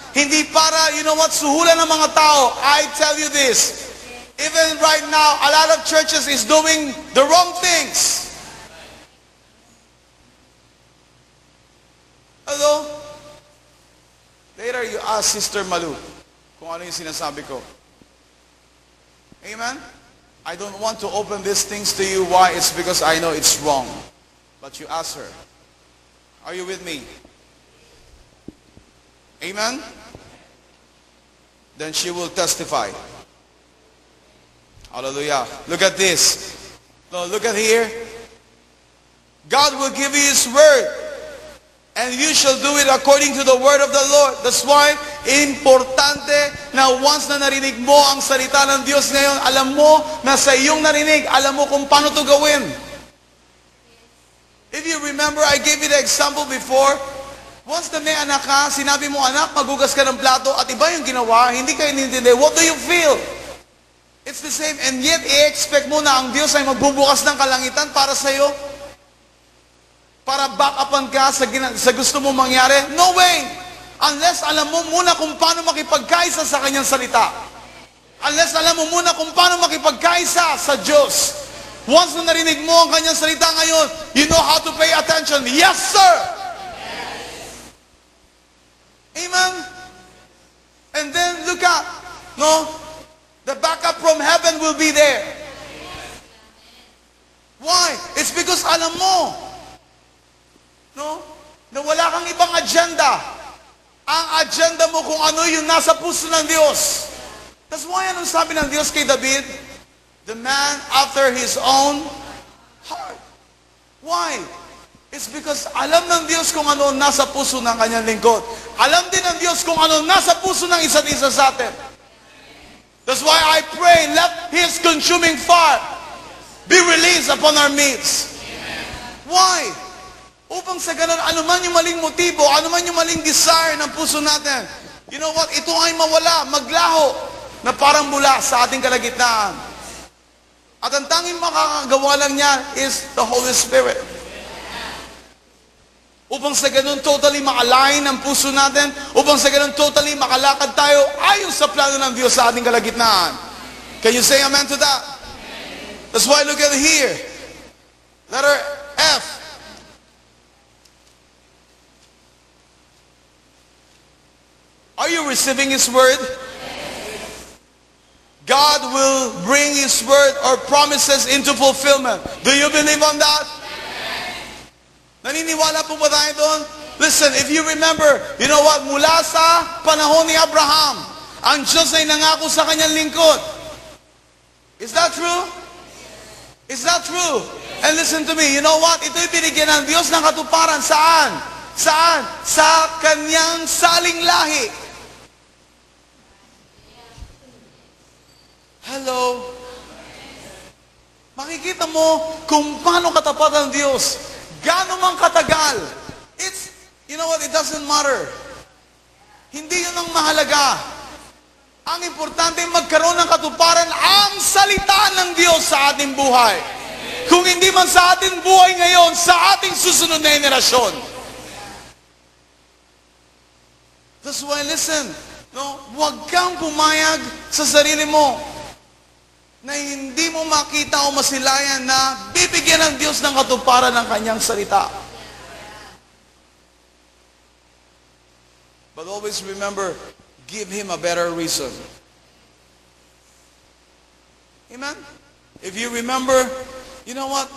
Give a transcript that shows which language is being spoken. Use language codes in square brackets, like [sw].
[tl] Hindi para, [en] you know what, [tl] suhulan ng mga tao. [en] I tell you this, even right now, a lot of churches is doing the wrong things. Hello? Later you ask Sister Malu [tl] kung ano yung sinasabi ko. [en] Amen? I don't want to open these things to you. Why? It's because I know it's wrong. But you ask her. Are you with me? Amen? Then she will testify. Hallelujah. Look at this. No, look at here. God will give you His word, and you shall do it according to the word of the Lord. That's why, [tl] importante na once na narinig mo ang salita ng Diyos ngayon, alam mo na sa iyong narinig, alam mo kung paano ito gawin. [en] If you remember, I gave you the example before. [tl] Once na may anak ka, sinabi mo, anak, magugas ka ng plato, at iba yung ginawa, hindi ka inintindi. [en] What do you feel? It's the same, and yet, [tl] i-expect mo na ang Diyos ay magbubukas ng kalangitan para sa iyo? Para back-upan ka sa gusto mong mangyari? [en] No way! [tl] Unless alam mo muna kung paano makipagkaisa sa kanyang salita. Unless alam mo muna kung paano makipagkaisa sa Diyos. [en] Once [tl] na narinig mo ang kanyang salita ngayon, [en] you know how to pay attention. Yes, sir! Amen? And then, look at, no? The backup from heaven will be there. Why? It's because [tl] alam mo, no? Na wala kang ibang agenda. Ang agenda mo kung ano yung nasa puso ng Diyos. [en] That's why [tl] anong sabi ng Diyos kay David? [en] The man after his own heart. Why? [tl] It's because alam ng Diyos kung ano nasa puso ng kanyang lingkod. Alam din ng Diyos kung ano nasa puso ng isa't isa sa atin. [en] That's why I pray, let His consuming fire be released upon our midst. [tl] Why? Upang sa ganun, ano man yung maling motibo, ano man yung maling desire ng puso natin, [en] you know what? [tl] Ito ay mawala, maglaho, na parang mula sa ating kalagitnaan. At ang tanging makakagawa lang niya [en] is the Holy Spirit. [tl] Upang sa ganun totally ma-align ang puso natin, upang sa ganun totally makalakad tayo ayon sa plano ng Diyos sa ating kalagitnaan. [en] Can you say amen to that? That's why look at here. Letter F. Are you receiving His word? God will bring His word or promises into fulfillment. Do you believe on that? [tl] Naniniwala po ba tayo doon? [en] Listen, if you remember, you know what? [tl] Mula sa panahon ni Abraham, ang Diyos ay nangako sa kanyang lingkod. [en] Is that true? Is that true? And listen to me, you know what? [tl] Ito'y binigyan ng Diyos ng katuparan. Saan? Saan? Sa kanyang saling lahi. [en] Hello? [tl] Makikita mo kung paano katapat ang Diyos. Gaano mang katagal. [en] It's, you know what, it doesn't matter. [tl] Hindi yun ang mahalaga. Ang importante magkaroon ng katuparan ang salita ng Diyos sa ating buhay. Kung hindi man sa ating buhay ngayon, sa ating susunod na henerasyon. [en] That's why, listen, [tl] no, huwag kang pumayag sa sarili mo na hindi mo makita o masilayan na bibigyan ng Diyos ng katuparan ng kanyang salita. [en] But always remember, give Him a better reason. Amen? If you remember, you know what?